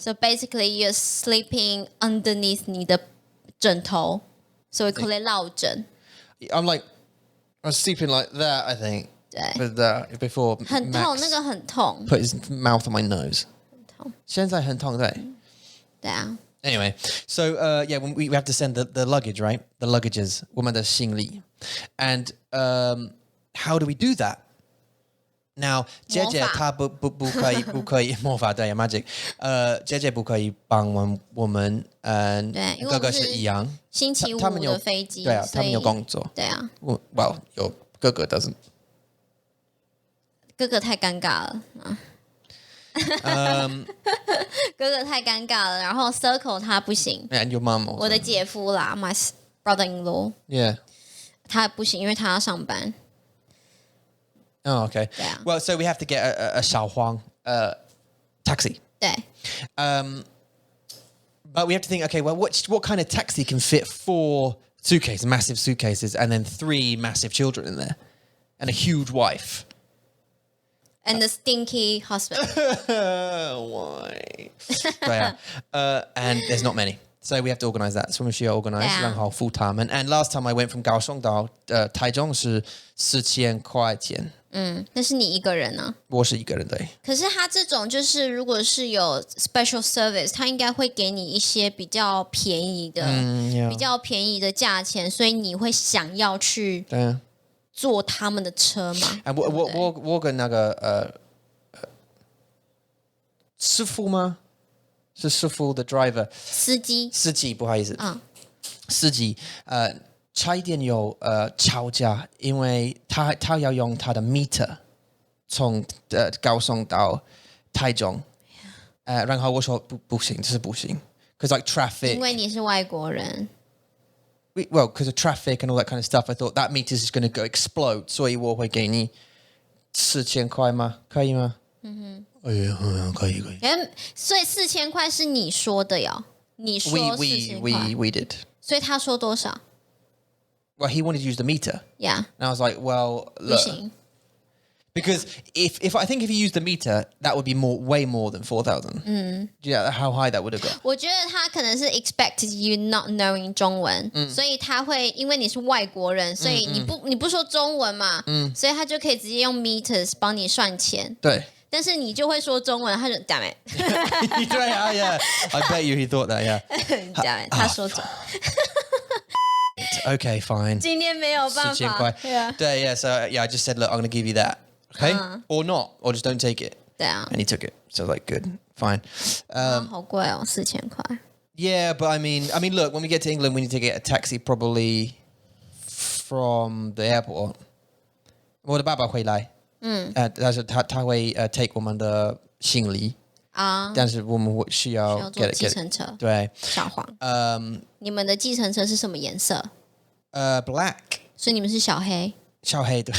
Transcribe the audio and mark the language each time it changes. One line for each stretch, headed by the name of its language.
English: So basically, you're sleeping underneath
Chinese: 你的枕头，
English: so we call it 落枕。 I'm sleeping like that, I think.
Chinese: 对，
English: With before
Chinese: 很痛，
English: Max
Chinese: 那个很痛，
English: put his mouth on my nose.
Chinese: 很痛。现在很痛对。对啊，
English: Anyway, so yeah, when we have to send the luggage, right? The luggages,
Chinese: 我们的行李.
English: And how do we do that?
Chinese: Now, 姐姐她不可以魔法对
English: magic.
Chinese: 姐姐不可以帮我们对，因为我们哥哥是一样。星期五他们有的飞机，对啊，所以他们有工作。对啊，
English: Well, your 哥哥 doesn't.
Chinese: 哥哥太尴尬了哥哥太尴尬了，然后 Circle 他不行，
English: And your mum also.
Chinese: 我的姐夫啦，
English: my brother-in-law， Yeah.
Chinese: 他不行，因为他要上班。
English: Oh, okay. Yeah. Well, so we have to get a 小黄 taxi.
Chinese: 对，
English: But we have to think, okay, well, what kind of taxi can fit 4 suitcases, massive suitcases, and then 3 massive children in there, and a huge wife? and the stinky husband Why? Yeah. And there's not many. So we have to organize that. So we should organize Yeah. full time. And last time I went from Kaohsiung
Chinese: 到台中是4000块钱。那是你一个人呢、我是一个人对。可是他这种就是，如果是有
English: special service，
Chinese: 他应该会给你一些比较便宜的、比较便宜的价钱，所以你会想要去对啊。坐他们的车吗？我跟那个师傅吗？是师傅的
English: driver
Chinese: 司机司机不好意思，司机差一点有吵架，因为他要用他的 meter 从高雄到台中，然后我说不行，这是不行 ，
English: because like traffic，
Chinese: 因为你是外国人。
English: Well, because of traffic and all that kind of stuff, I thought that meter is going to go explode.
Chinese: 所以我会给你4000块吗？可以吗？可以。所以4000块是你说的呀？你说4000块
English: We did. 所以他说多少 Well, he wanted to use the meter. Yeah. And I was like, well,
Chinese: 不
English: look.
Chinese: 行。
English: Because if I think if you used the meter, that would be way more than 4,000. Yeah, how high that would have got.
Chinese: 我觉得他可能是
English: expected you not knowing
Chinese: 中文，所以他会因为你是外国人，所以你不说中文嘛，所以他就可以直接用 meters 帮你算钱。对。但是你就会说中文，他就
English: damn it。
Chinese: 对啊
English: yeah. I bet you he thought that, yeah. damn it，
Chinese: 他说中。
English: Okay, fine.
Chinese: 今天没有办 4000 法。块。对啊。对
English: yeah, so yeah, I just said, look, I'm going to give you that. Okay? Or not, or just don't take it.
Chinese: 对啊。
English: And he took it. So like, good, fine.
Chinese: 好贵哦，4000块。
English: Yeah, but I mean, look, when we get to England, we need to get a taxi probably from the airport.
Chinese: 我的爸爸会来，但是他会
English: take
Chinese: 我们的行李啊，但是我们需要坐计程车。对，小黄。你们的计程车是什么颜色
English: ？Black。
Chinese: 所以你们是小黑。小黑对。